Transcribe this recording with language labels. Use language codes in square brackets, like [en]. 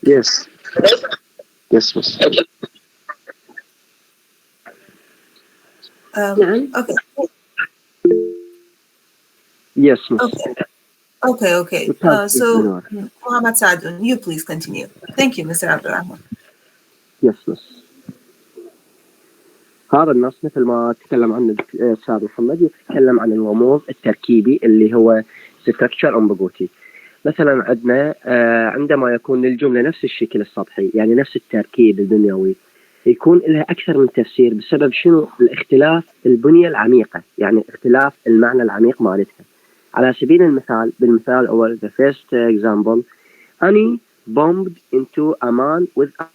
[en] Yes. Yes, miss. [ar] نعم. [en] Okay. Yes, miss. Okay. Let's have So Minora. Muhammad Saadun, you please continue. Thank you, Mr. Abdurrahman. Yes, miss. [ar] هذا النص مثل ما تكلم عنه الأستاذ محمد يتكلم عن الرموز التركيبي اللي هو [en] structure ambiguity. [ar] مثلا عندنا عندما يكون للجملة نفس الشكل السطحي يعني نفس التركيب البنيوي يكون لها أكثر من تفسير بسبب شنو الاختلاف البنية العميقة يعني اختلاف المعنى العميق مالتها. على سبيل المثال بالمثال الأول [en] the first example Annie bumped into a man with